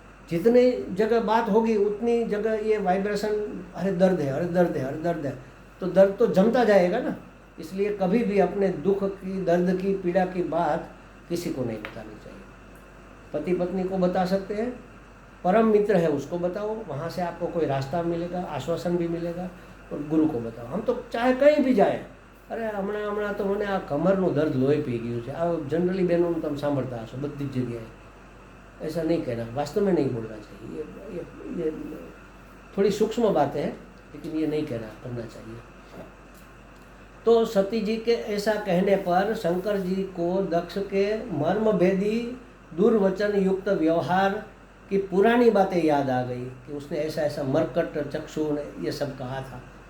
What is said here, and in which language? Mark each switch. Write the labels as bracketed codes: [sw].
[hi] जितनी जगह बात होगी उतनी जगह ये वाइब्रेशन, अरे दर्द है, अरे दर्द है, अरे दर्द है, तो दर्द तो जमता जाएगा ना। इसलिए कभी भी अपने दुख की, दर्द की, पीड़ा की बात किसी को नहीं बतानी चाहिए। पति पत्नी को बता सकते हैं, परम मित्र है उसको बताओ, वहाँ से आपको कोई रास्ता मिलेगा, आश्वासन भी मिलेगा। और गुरु को बताओ। हम तो चाहे कहीं भी जाए, [gu] अरे હમણાં તો મને આ કમરનું દર્દ લોહી પી ગયું છે, આ जनरली बहनों તમે સાંભળતા હશો બધી જ જગ્યાએ। [hi] ऐसा नहीं कहना, वास्तव में नहीं बोलना चाहिए। ये थोड़ी सूक्ष्म बातें हैं, लेकिन ये नहीं कहना करना चाहिए। तो सती जी के ऐसा कहने पर शंकर जी को दक्ष के मर्म भेदी दुर्वचन युक्त व्यवहार की पुरानी बातें याद आ गई कि उसने ऐसा ऐसा मरकट चक्षु ने ये सब कहा था।